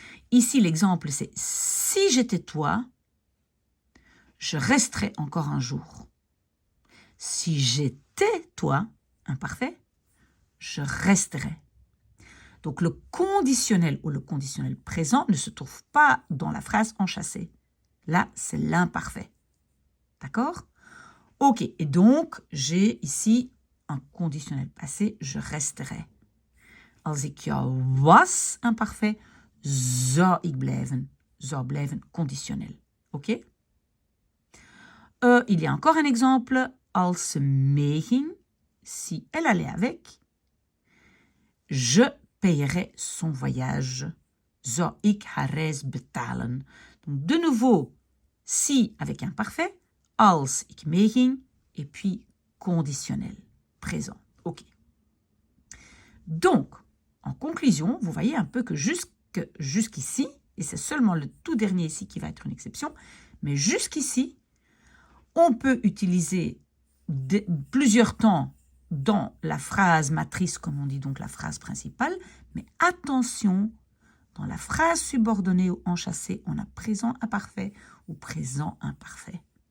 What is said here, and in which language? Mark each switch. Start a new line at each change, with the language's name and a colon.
French: Ici, l'exemple, c'est « Si j'étais toi, je resterais encore un jour. » Si j'étais toi, imparfait, je resterais. Donc, le conditionnel ou le conditionnel présent ne se trouve pas dans la phrase enchâssée. Là, c'est l'imparfait. D'accord? Ok, et donc, j'ai ici un conditionnel passé, je resterai.
Dutch: Als ik jou was, imparfait, zou ik blijven. Zou blijven, conditionnel. Ok?
French: Il y a encore un exemple.
Dutch: Als ze meeging,
French: si elle allait avec, je payerai son voyage.
Dutch: Zou ik haar reis betalen.
French: Donc, de nouveau, si avec imparfait,
Dutch: als ik meeging,
French: et puis conditionnel, présent. Ok. Donc, en conclusion, vous voyez un peu que jusqu'ici, et c'est seulement le tout dernier ici qui va être une exception, mais jusqu'ici, on peut utiliser plusieurs temps dans la phrase matrice, comme on dit donc la phrase principale, mais attention, dans la phrase subordonnée ou enchâssée, on a présent imparfait ou présent imparfait.